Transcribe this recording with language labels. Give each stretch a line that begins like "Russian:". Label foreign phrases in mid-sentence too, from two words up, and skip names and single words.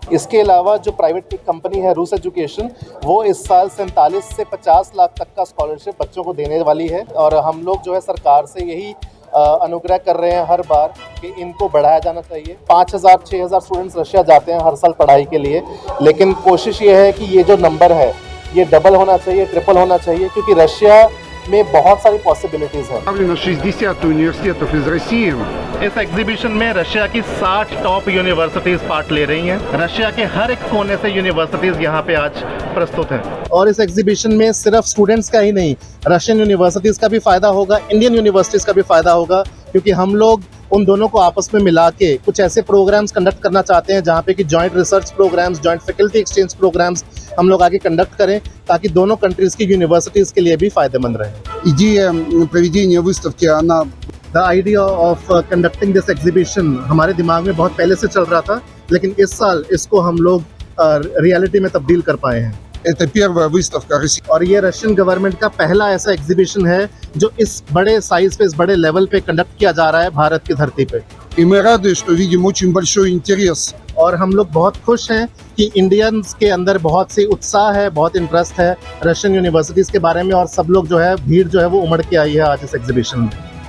Hindi: इसके अलावा जो
English: private company
Hindi: है रूस एजुकेशन, वो इस साल 47 से 50 लाख तक का स्कॉलरशिप बच्चों को देने वाली है, और हम लोग जो है सरकार से यही अनुग्रह कर रहे हैं हर बार कि इनको बढ़ाया जाना चाहिए। 5000-6000 स्टूडेंट्स रशिया जाते हैं हर साल पढ़ाई के लिए, लेकिन कोशिश ये है कि ये जो नंबर है ये डबल होना चाहिए, ट्रिपल होना चाहिए, क्योंकि रशिया में बहुत सारी पॉसिबिलिटीज़ हैं।
Russian: 60 университетов из России।
Hindi: इस एग्जीबिशन में रशिया की 60
English: top universities part
Hindi: ले रही हैं। रशिया के हर एक कोने से यूनिवर्सिटीज यहाँ पे आज प्रस्तुत हैं। और इस एग्जीबिशन में सिर्फ स्टूडेंट्स का ही नहीं,
English: Russian universities
Hindi: का भी फ़ायदा होगा,
English: Indian universities
Hindi: का भी फ़ायदा होगा, क्योंकि हम लोग उन दोनों को आपस में मिला के कुछ ऐसे
English: programs conduct
Hindi: करना चाहते हैं जहाँ पे कि
English: joint research programs, joint faculty exchange programs
Hindi: हम लोग आगे कंडक्ट करें, ताकि दोनों कंट्रीज़ की यूनिवर्सिटीज़ के लिए भी फ़ायदेमंद रहे।
Russian: Идея проведения выставки, она
English: The idea of conducting this exhibition
Hindi: हमारे दिमाग में बहुत पहले से चल रहा था, लेकिन इस साल इसको हम लोग रियलिटी में तब्दील कर पाए हैं।
Russian: это первая выставка России.
Hindi: और ये
English: Russian government
Hindi: का पहला ऐसा एग्जीबिशन है जो इस बड़े साइज पे, इस बड़े लेवल पे कंडक्ट किया जा रहा है भारत की धरती पे।
Russian: И мы рады, что видим очень большой интерес.
Hindi: और हम लोग बहुत खुश हैं कि इंडियंस के अंदर बहुत सी उत्साह है, बहुत इंटरेस्ट है
English: Russian universities
Hindi: के बारे में, और सब लोग जो है भीड़ जो है वो उमड़ के आई है आज इस एग्जीबिशन में।